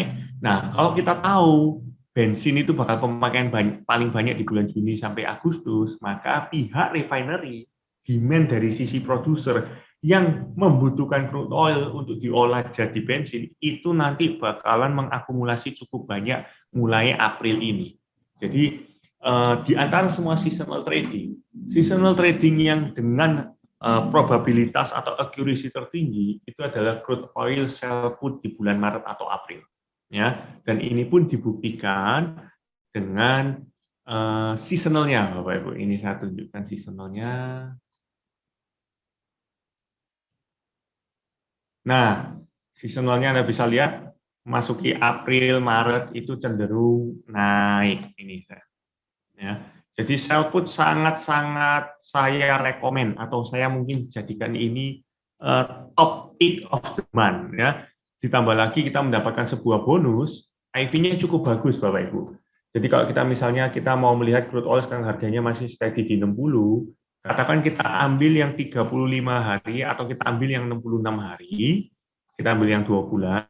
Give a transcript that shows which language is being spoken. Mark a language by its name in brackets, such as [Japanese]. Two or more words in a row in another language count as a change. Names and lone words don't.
[Indonesian] Nah, kalau kita tahu bensin itu bakal pemakaian paling banyak di bulan Juni sampai Agustus, maka pihak refinery, demand dari sisi produser yang membutuhkan [English] crude oil [Indonesian] untuk diolah jadi bensin, itu nanti bakalan mengakumulasi cukup banyak mulai April ini. Jadi, di antara semua [English] seasonal trading [Indonesian] yang dengan probabilitas atau accuracy tertinggi itu adalah [English] crude oil sell put [Indonesian] di bulan Maret atau April, ya. Dan ini pun dibuktikan dengan seasonalnya, Bapak Ibu. Ini saya tunjukkan seasonalnya. Nah, seasonalnya Anda bisa lihat masuki April, Maret itu cenderung naik ini, ya. Jadi [English] sell put [Indonesian] sangat-sangat saya rekomen atau saya mungkin jadikan ini [English] top pick of the month, [Indonesian] ya. Ditambah lagi kita mendapatkan sebuah bonus, IV-nya cukup bagus Bapak Ibu. Jadi kalau kita misalnya kita mau melihat [English] crude oil [Indonesian] sekarang harganya masih steady di 60, katakan kita ambil yang 35 hari atau kita ambil yang 66 hari, kita ambil yang 2 bulan.